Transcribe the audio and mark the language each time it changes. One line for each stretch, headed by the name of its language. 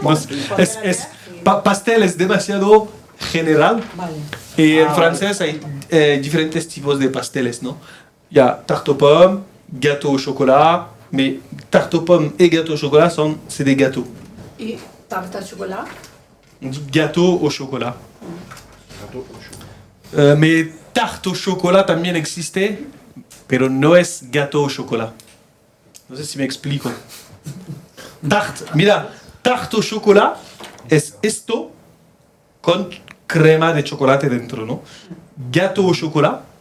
Spanish: Pues, pastel es demasiado general. Y en francés hay diferentes tipos de pasteles, ¿no?
French: Il y a tarte aux pommes, gâteau au chocolat, mais tarte aux pommes et gâteau au chocolat c'est des gâteaux. Et tarte à chocolat. On dit gâteau au chocolat. Gâteau au chocolat. Mais tarte au chocolat
Spanish: también existe, pero no es
French: gâteau au chocolat.
Spanish: No sé si me explico. Tarte, mira, tarte au chocolat es esto con crema de chocolate dentro, ¿no? Gâteau au chocolat